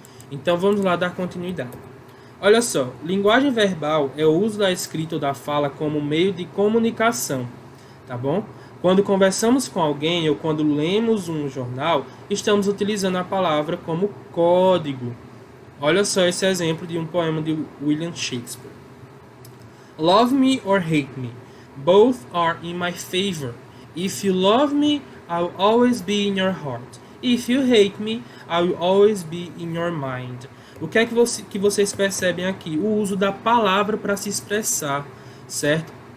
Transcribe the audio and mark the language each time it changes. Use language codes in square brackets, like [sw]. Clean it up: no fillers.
[pt] Então vamos lá dar continuidade. Olha só, linguagem verbal é o uso da escrita ou da fala como meio de comunicação, tá bom? Quando conversamos com alguém ou quando lemos um jornal, estamos utilizando a palavra como código. Olha só esse exemplo de um poema de William Shakespeare. [en] Love me or hate me, both are in my favor. If you love me, I will always be in your heart. If you hate me, I will always be in your mind. [pt] O que é que vocês percebem aqui? O uso da palavra para se expressar, certo?